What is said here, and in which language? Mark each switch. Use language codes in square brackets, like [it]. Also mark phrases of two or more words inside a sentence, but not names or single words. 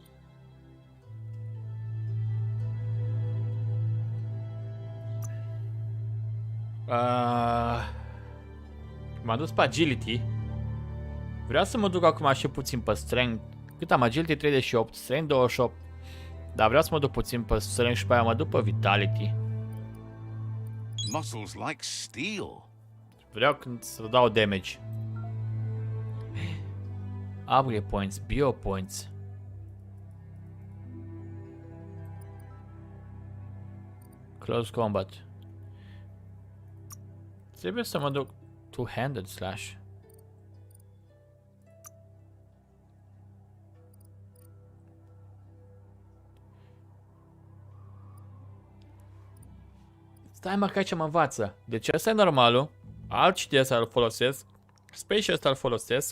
[ro] M-am dus pe agility. Vreau să mă duc acum și puțin pe strength. Cât am agility? 38, strength 28. Dar vreau să mă duc puțin pe strength și pe aia mă duc pe vitality. [en] Muscles like steel. [ro] Vreau când să dau damage. [en] Upgrade points, bio points. Close combat. [ro] Trebuie să mă duc [en] two-handed slash. [ro] Stai mă, că aici mă învață. Deci ăsta e normalul. Alt de ăsta îl folosesc. Space ăsta îl folosesc.